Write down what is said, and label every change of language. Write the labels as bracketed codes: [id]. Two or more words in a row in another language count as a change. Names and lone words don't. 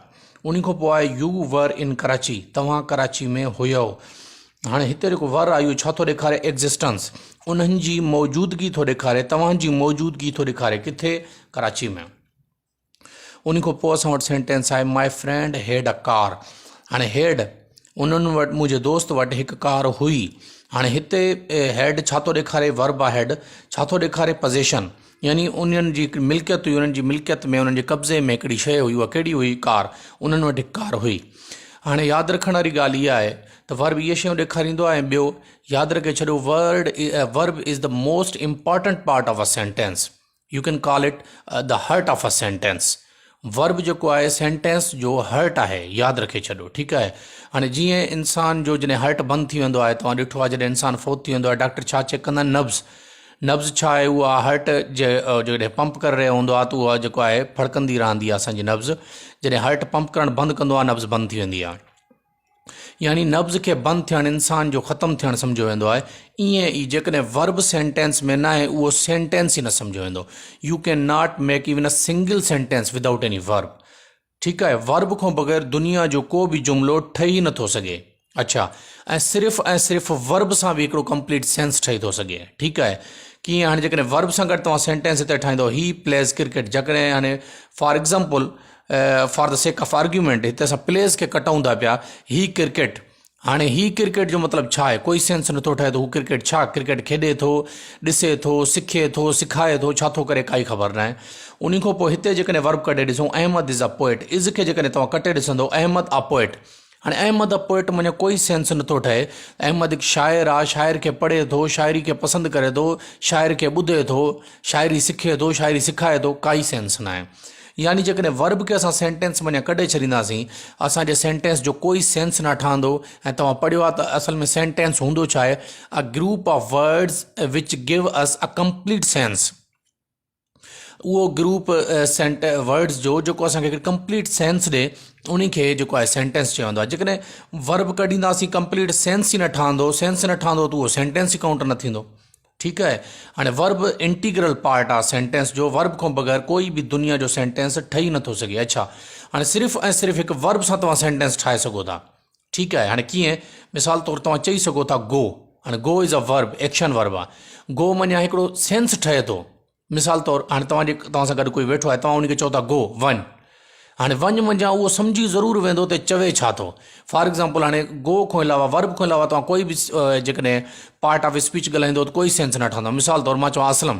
[sd] उन खां पोइ आहे [en] you were in [sd] कराची, तव्हां कराची में हुयो। हाणे हिते जेको वर आहे इहो छा थो ॾेखारे, एग्ज़िस्टेंस, उन्हनि जी मौजूदगी थो ॾेखारे, तव्हांजी मौजूदगी थो ॾेखारे, किथे, कराची में। उन खां पोइ असां वटि सेंटेंस आहे [en] my friend had a car. [sd] हाणे हैड उन्हनि वटि, मुंहिंजे दोस्त वटि हिकु कार हुई। हाणे हिते हैड छा थो ॾेखारे, वर्ब आहे हैड, छा थो ॾेखारे, पोज़ेशन यानी उन्हनि जी मिल्कियत हुई, उन्हनि जी मिल्कियत में, उन्हनि जे कब्ज़े में हिकिड़ी शइ हुई, उहा कहिड़ी हुई, कार। उन्हनि वटि हिकु कार हुई। हाणे यादि रखण वारी ॻाल्हि इहा आहे त वर्ब इहे शयूं ॾेखारींदो आहे। ऐं ॿियो यादि रखे छॾियो, [en] verb is the most important part of a sentence. you can call it the heart of a sentence. [sd] वर्ब जेको आहे सेंटेंस जो हर्ट आहे, यादि रखे छॾियो। ठीकु आहे। हाणे जीअं इंसान जो जॾहिं हर्ट बंदि थी वेंदो आहे, तव्हां ॾिठो आहे जॾहिं इंसानु फोत थी वेंदो आहे, डॉक्टर छा चेक कंदा आहिनि, नब्ज़ छा आहे, उहा हर्ट जॾहिं पंप करे रहियो हूंदो आहे त उहा जेको आहे फड़कंदी रहंदी आहे असांजी नब्ज़। जॾहिं [en] heart pump [sd] करणु बंदि कंदो आहे, नब्ज़ बंदि थी वेंदी आहे। यानी नब्ज़ खे बंदि थियणु, इंसान जो ख़तमु थियणु सम्झो वेंदो आहे। ईअं ई जेकॾहिं [en] verb sentence [sd] में न आहे, उहो सेंटेंस ई न सम्झो वेंदो। [en] you cannot make even a single sentence without any verb. [sd] ठीकु आहे। वर्ब खां बग़ैर दुनिया जो को बि जुमिलो ठही नथो सघे। अच्छा, ऐं सिर्फ़ु वर्ब सां बि हिकिड़ो [en] complete sense [sd] ठही थो सघे। ठीकु आहे। कीअं, हाणे जेकॾहिं वर्ब सां गॾु तव्हां सेंटेंस हिते ठाहींदो [en] he plays cricket, [sd] जेकॾहिं हाणे [en] for example for the sake of argument [sd] हिते असां प्लेज़ खे कटूं था पिया, [en] he cricket. [sd] हाणे [en] he cricket [sd] जो मतिलबु छा आहे, कोई सेंस नथो ठहे। त हू क्रिकेट छा, क्रिकेट खेॾे थो, ॾिसे थो, सिखे थो, सिखाए थो, छा थो करे, काई ख़बर न आहे। उन खां पोइ हिते जेकॾहिं वर्ब कटे ॾिसूं, [en] Ahmed is a poet. [sd] इज़ खे जेकॾहिं तव्हां कटे ॾिसंदो, [en] Ahmed a poet. [sd] हाणे [en] Ahmed a poet [sd] माने कोई सेंस नथो ठहे। अहमद हिकु शाइर आहे, शाइर खे पढ़े थो, शाइरी खे पसंदि करे थो, शाइर खे ॿुधे थो, शाइरी सिखे थो, शाइरी सिखाए थो, काई सेंस न आहे। यानी जेकॾहिं वर्ब खे असां सेंटेंस में कढे छॾींदासीं, असांजे सेंटेंस जो कोई सेंस न ठहंदो। ऐं तव्हां पढ़ियो आहे त असल में सेंटेंस हूंदो छा आहे, [en] a group of words which give us a complete sense. [sd] उहो [en] group words [sd] जो जेको असांखे [en] complete sense [sd] ॾे, उन खे जेको आहे सेंटेंस चवंदो आहे। जेकॾहिं वर्ब कढींदासीं, [en] complete sense [sd] ई न ठहंदो, त उहो सेंटेंस ई काउंट न थींदो। ठीकु आहे। हाणे वर्ब [en] integral part [sd] आहे सेंटेंस जो। वर्ब खां बग़ैर कोई बि दुनिया जो सेंटेंस ठही नथो सघे। अच्छा, हाणे सिर्फ़ु ऐं सिर्फ़ु हिकु वर्ब सां तव्हां सेंटेंस ठाहे सघो था। ठीकु आहे। हाणे कीअं, मिसाल तौरु तव्हां चई सघो था गो। [en] हाणे go is a verb, action verb आहे। [sd] गो मञा हिकिड़ो सेंस ठहे थो। मिसाल तौरु हाणे तव्हां सां गॾु कोई वेठो आहे, तव्हां उनखे चओ था गो, वञ। हाणे वञ मञा उहो सम्झी ज़रूरु वेंदो त चवे छा थो। [en] for example [sd] हाणे गो खां अलावा, वर्ब खां अलावा तव्हां कोई बि जेकॾहिं [en] part of speech [sd] ॻाल्हाईंदो त कोई सेंस न ठहंदो। मिसाल तौरु मां चवां असलम।